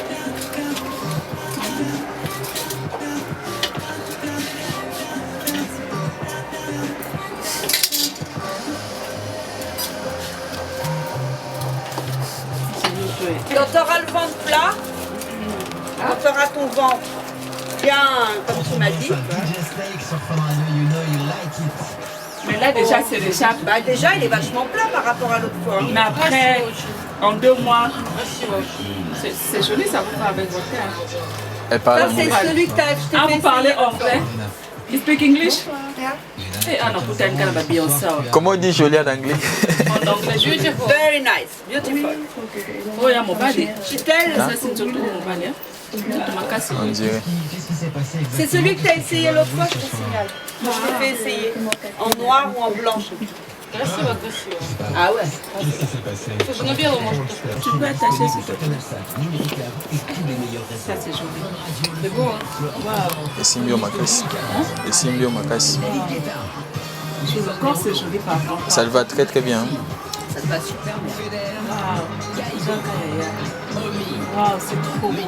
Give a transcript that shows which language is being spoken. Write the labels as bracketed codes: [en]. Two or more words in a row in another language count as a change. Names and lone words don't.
[fr] Quand tu auras le ventre plat, on fera ton ventre bien, comme tu m'as dit. Mais là déjà c'est déjà. Bah déjà il est vachement plat par rapport à l'autre fois. Mais après, En 2 mois. C'est joli, ça vous va avec votre teint. Elle parle Ça, anglais. c'est celui que t'as acheté. Ah, vous parlez anglais? [en] You speak English? [fr] Eh, ah non, putain, une canne Beyoncé. Comment on dit joli en anglais? En anglais, beautiful. [en] Very nice, beautiful. [fr] Oh, il y a mon body. Chitel, Ça, c'est surtout mon body. On dirait. c'est celui que t'as essayé l'autre fois, je te signale. Je t'ai fait essayer. En noir ou en blanc, je sais plus. [ru] Красиво, красиво. [fr] Ah ouais. [ru] Слушай, ну белый может быть. [fr] Tu peux attacher s'il te plaît. Ça, c'est joli. C'est beau, hein? Et Simbio Makassi. Et Simbio Makassi. Sur le corps, c'est joli par contre. Ça le va très très bien. Ça te va super bien. Waouh, c'est trop beau.